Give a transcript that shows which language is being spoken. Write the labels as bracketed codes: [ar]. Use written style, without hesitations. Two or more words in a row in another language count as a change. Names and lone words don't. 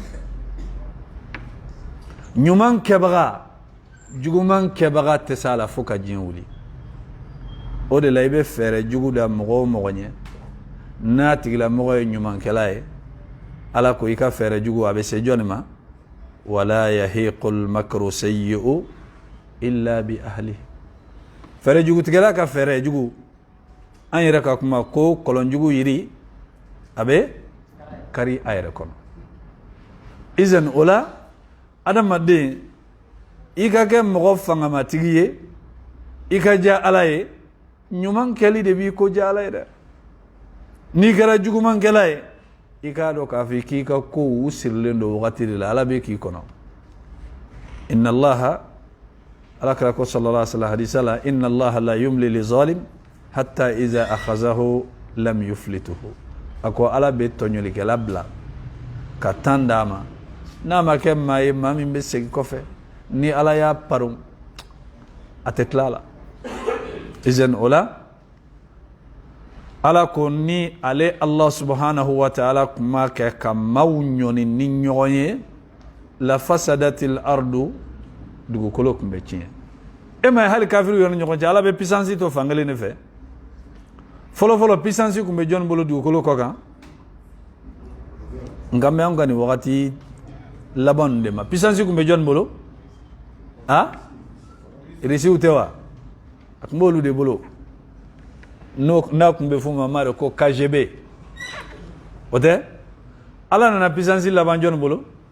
[bm] ɲuman kɛbaga juguman kɛbaga tɛ se a la fo ka diɲɛ wuli o de la i bɛ fɛɛrɛ jugu da mɔgɔ o mɔgɔ ɲɛ n'a tigilamɔgɔ ye ɲumankɛla ye ala ko i ka fɛɛrɛ jugu a bɛ se jɔnni ma wala [ar] يحيق المكر السيئ إلا بأهله [bm] fɛɛrɛ jugutigɛla ka fɛɛrɛ jugu an yɛrɛ ka kuma ko kɔlɔn jugu yiri a bɛ kari a yɛrɛ kɔnɔ izan o la adamaden i ka kɛ mɔgɔ fangamatigi ye i ka diya ala ye ɲuman kɛli de b'i ko diya ala ye dɛ n'i kɛra jugumankɛla ye i k'a dɔn k'a fɔ k'i ka kow sirilen don wagati de la ala bɛ k'i kɔnɔ [ar] إن الله [bm] ala kira ko [ar] صلى الله عليه وسلم [bm] hadisa la [ar] إن الله ليملي للظالم حتى إذا أخذه لم يفلته [bm] a ko ala bɛ tɔɲɔlikɛla bila ka tan d'a ma n'a ma kɛ maa ye maa min bɛ segin kɔfɛ ni ala y'a paron a tɛ tila a la izan o la ala ko ni ale [ar] الله سبحانه وتعالى [bm] kuma kɛ ka maaw ɲɔni ni ɲɔgɔn ye [ar] لفسدت الأرض [bm] dugukolo tun bɛ tiɲɛ e ma ye hali kafiriw yɛrɛ ni ɲɔgɔn cɛ ala bɛ puissance to fankelen de fɛ fɔlɔfɔlɔ puissance tun bɛ jɔnni bolo dugukolo kɔ kan nka mɛ an ka nin wagati laban ninnu de ma puissance tun bɛ jɔnni bolo irisiw tɛ wa a tun b'olu de bolo n'a tun bɛ f'u ma maa de ko KGB o tɛ ala nana puissance laban jɔnni bolo